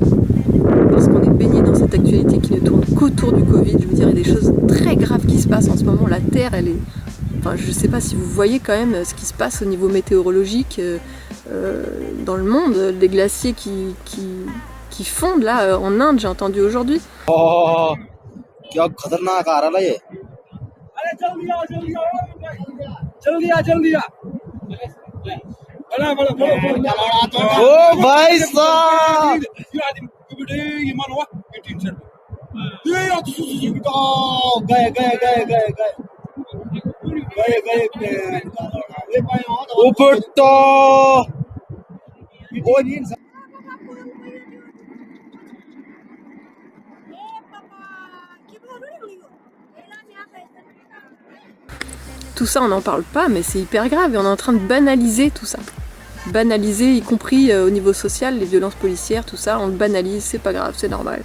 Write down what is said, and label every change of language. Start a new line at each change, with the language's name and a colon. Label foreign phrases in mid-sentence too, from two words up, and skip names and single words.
French: Parce qu'on est baigné dans cette actualité qui ne tourne qu'autour du Covid. Je veux dire, il y a des choses très graves qui se passent en ce moment. La Terre, elle est... Enfin, je ne sais pas si vous voyez quand même ce qui se passe au niveau météorologique dans le monde. Les glaciers qui fondent là en Inde, j'ai entendu aujourd'hui.
Hindi: Oh, क्या खतरनाक आ रहा है ये। ओ भाई साहब ऊपर तो
French: Tout ça, on n'en parle pas, mais c'est hyper grave et on est en train de banaliser tout ça. Banaliser, y compris au niveau social, les violences policières, tout ça, on le banalise, c'est pas grave, c'est normal.